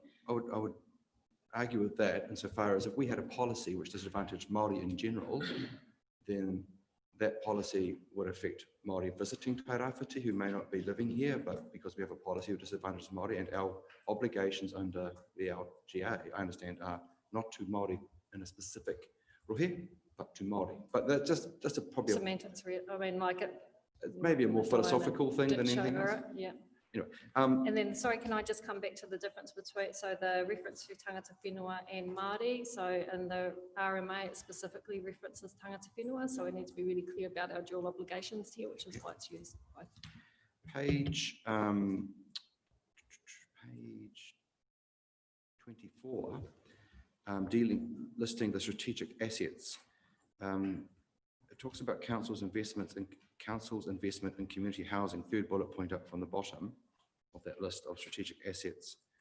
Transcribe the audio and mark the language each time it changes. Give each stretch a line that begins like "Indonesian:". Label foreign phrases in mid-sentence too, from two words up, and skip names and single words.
English: I would argue with that insofar as if we had a policy which disadvantaged Māori in general, then that policy would affect Māori visiting Tairāwhiti who may not be living here, but because we have a policy which disadvantages Māori, and our obligations under the LGA, I understand, are not to Māori in a specific rohe, but to Māori. But that's just a probably Semantics, I mean, like it. Maybe a more philosophical thing than anything else. Yeah. Anyway, And then, sorry, can I just come back to the difference between, so the reference to
Māori: tangata whenua
English: and Māori, so in the RMA it specifically references
Māori: tangata whenua,
English: so we need to be really clear about our dual obligations here, which is why it's used both. Page 24, listing the strategic assets. It talks about council's investment in community housing, third bullet point up from the bottom of that list of strategic assets.